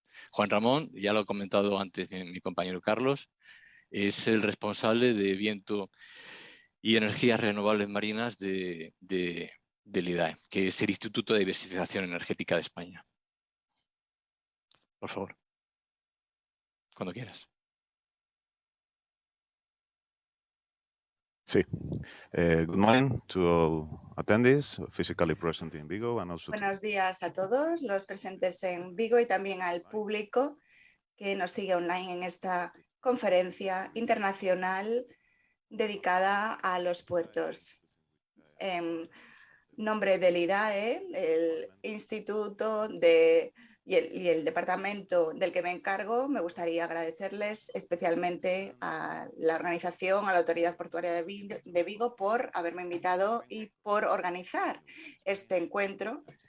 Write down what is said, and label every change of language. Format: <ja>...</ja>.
<es>Juan Ramón, ya lo ha comentado antes mi compañero Carlos, es el responsable de viento y energías renovables marinas del IDAE, que es el Instituto de Diversificación Energética de España. Por favor, cuando quieras. Sí.</es> <en>Good morning to all attendees physically present in Vigo and also.</en> <es>Buenos días a todos los presentes en Vigo y también al público que nos sigue online en esta conferencia internacional dedicada a los puertos. en nombre del IDAE, el instituto y el departamento del que me encargo, me gustaría agradecerles especialmente a la organización, a la Autoridad Portuaria de Vigo por haberme invitado y por organizar este encuentro.</es>